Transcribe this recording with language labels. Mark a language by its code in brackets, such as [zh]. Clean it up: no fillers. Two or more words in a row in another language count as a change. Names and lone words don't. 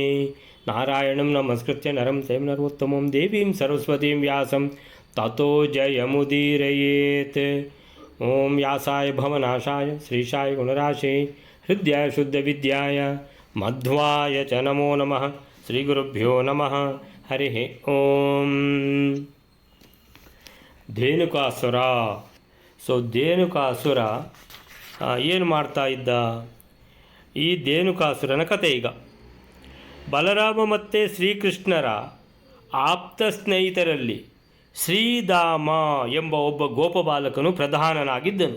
[sa] नारायणं नमस्कृत्य नरं चैव नरोत्तमं देवीं सरस्वतीं व्यासं ततो जयमुदीरयेत्। ओं व्यासाय भवनाशाय श्रीशाय गुणराशे हृदयाय शुद्धविद्याय मध्वाय च नमो नमः। श्रीगुरुभ्यो नमः। हरिः ओಂ। [kn] ಧೇನುಕಾಸುರ. ಧೇನುಕಾಸುರ ಏನು ಮಾಡ್ತಾ ಇದ್ದ? ಈ ಧೇನುಕಾಸುರನ ಕತೆ ಈಗ. ಬಲರಾಮ ಮತ್ತು ಶ್ರೀಕೃಷ್ಣರ ಆಪ್ತ ಸ್ನೇಹಿತರಲ್ಲಿ ಶ್ರೀಧಾಮ ಎಂಬ ಒಬ್ಬ ಗೋಪಬಾಲಕನು ಪ್ರಧಾನನಾಗಿದ್ದನು.